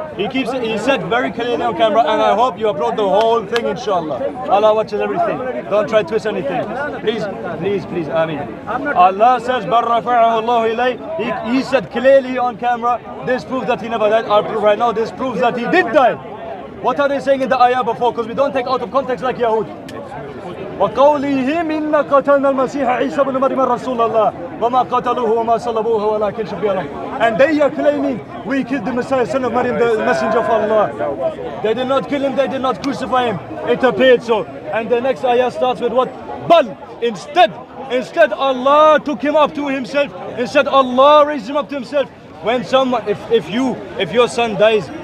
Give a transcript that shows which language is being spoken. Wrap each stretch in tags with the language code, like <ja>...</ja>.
<en>He said very clearly on camera, and I hope you upload the whole thing, inshallah. Allah watches everything. Don't try to twist anything. Please. Ameen. Allah says,</en> <ar>"Bar rafa'ahu Allahu ilayhi."</ar> <en>He said clearly on camera, this proves that he never died. I'll prove right now, this proves that he did die. What are they saying in the ayah before? Because we don't take out of context like Yahud.</en> <ar>وقولهم إن قتلنا المسيح عيسى بن مريم رسول الله وما قتلوه وما صلبوه ولكن شبه لهم.</ar> <en>And they are claiming we killed the Messiah, son of Maryam, the messenger of Allah. They did not kill him, they did not crucify him. It appeared so. And the next ayah starts with what? Bal. Instead Allah took him up to himself. Instead Allah raised him up to himself. When someone, if your son dies</en>